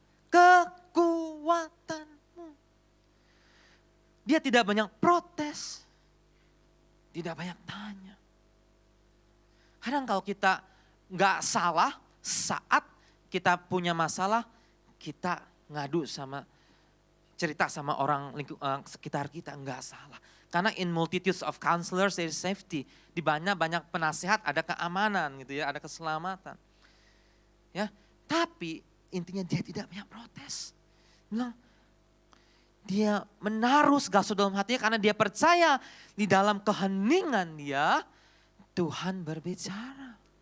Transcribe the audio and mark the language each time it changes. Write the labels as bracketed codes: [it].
[id] Kekuatanmu. Dia tidak banyak protes, tidak banyak tanya. Kadang kalau kita nggak salah saat kita punya masalah, kita ngadu cerita sama orang sekitar kita, nggak salah. [en] Karena in multitudes of counselors there is safety. [id] Di banyak penasihat ada keamanan gitu ya, ada keselamatan. Ya, tapi intinya dia tidak banyak protes. Bilang, dia menaruh segala sesuatu dalam hatinya karena dia percaya di dalam keheningan dia Tuhan berbicara.